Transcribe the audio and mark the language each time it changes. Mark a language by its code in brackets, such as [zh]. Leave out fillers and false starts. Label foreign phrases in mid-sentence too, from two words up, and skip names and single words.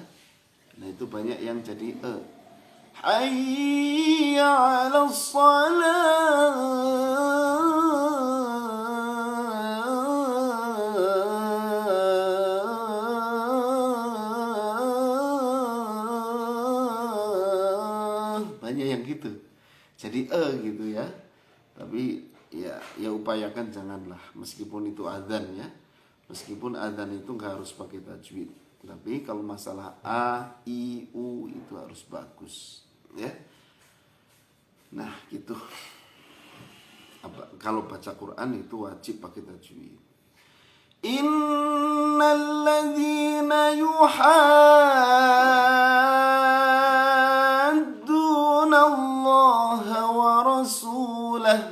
[id] Nah, itu banyak yang jadi [ar] حي على الصلاة. [id] Banyak yang gitu. Jadi gitu ya. Tapi ya upayakan janganlah, meskipun itu adzan ya. Meskipun adzan itu nggak harus pakai tajwid. Tapi kalau masalah a, i, u itu harus bagus, ya. Nah, gitu. Kalau baca Quran itu wajib pakai tajwid. [ar] إن الذين يحادون الله ورسوله.